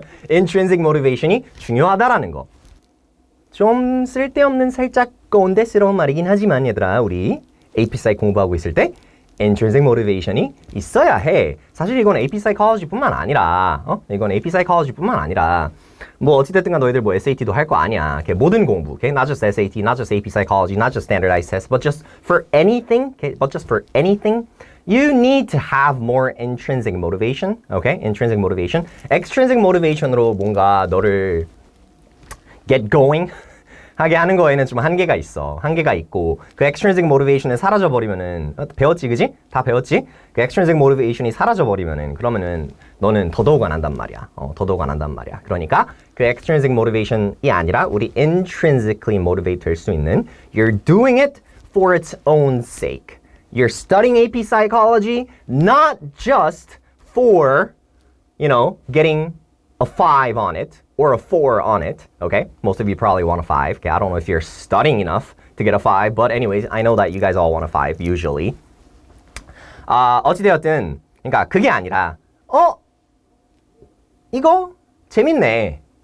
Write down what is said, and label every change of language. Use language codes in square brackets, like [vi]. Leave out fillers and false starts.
[ko] intrinsic motivation이 중요하다라는 거. 좀 쓸데없는 살짝 꼰대스러운 말이긴 하지만 얘들아, 우리 AP Psych 공부하고 있을 때 intrinsic motivation이 있어야 해. 사실 이건 AP Psychology뿐만 아니라, 이건 AP Psychology뿐만 아니라, 뭐 어찌됐든 간 너희들 뭐 SAT도 할 거 아니야. Okay? 모든 공부, okay? [en] Not just SAT, not just AP Psychology, not just standardized tests, but just for anything, okay? But just for anything, you need to have more intrinsic motivation, okay? Intrinsic motivation. [ko] Extrinsic motivation으로 뭔가 너를 get going 하게 하는 거에는 좀 한계가 있어. 한계가 있고 그 extrinsic motivation이 사라져버리면은 배웠지 그지? 다 배웠지? 그 extrinsic motivation이 사라져버리면은 그러면은 너는 더더욱 안 한단 말이야. 더더욱 안 한단 말이야. 그러니까 그 extrinsic motivation이 아니라 우리 intrinsically motivate 될 수 있는 [en] you're doing it for its own sake. You're studying AP Psychology not just for, you know, getting a 5 on it or a 4 on it, okay? Most of you probably want a 5. Okay, I don't know if you're studying enough to get a 5, but anyways, I know that you guys all want a 5 usually. [ko] 어찌되었든, 그러니까 그게 아니라, 이거 재밌네.